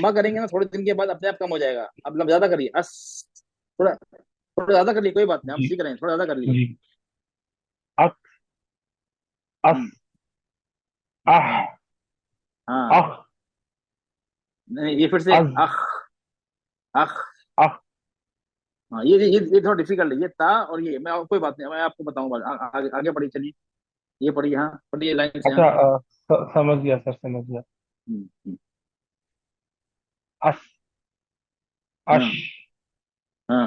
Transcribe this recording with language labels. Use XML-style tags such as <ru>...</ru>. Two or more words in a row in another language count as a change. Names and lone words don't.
<hi>लंबा करेंगे ना, थोड़े दिन के बाद अपने आप कम हो जाएगा, अब ज्यादा करिए, अस। थोड़ा थोड़ा ज्यादा कर लीजिए, कोई बात नहीं, हम जी। सीख रहे हैं, थोड़ा ज्यादा कर लीजिए। जी। अक, अस, हम्म अह, हम्म, हाँ, अह, नहीं, ये फिर से, अज, अख। अख। अह। हाँ, ये थोड़ा डिफिकल्ट है, ये ता, और ये मैं, कोई बात नहीं, मैं आपको बताऊंगा, आगे आगे पढ़िए, चलिए, ये पढ़िए, हाँ पढ़िए, लाइन से, हाँ। अच्छा, समझ गया सर, समझ गया। हम्म, अस, अश, हाँ हाँ</hi>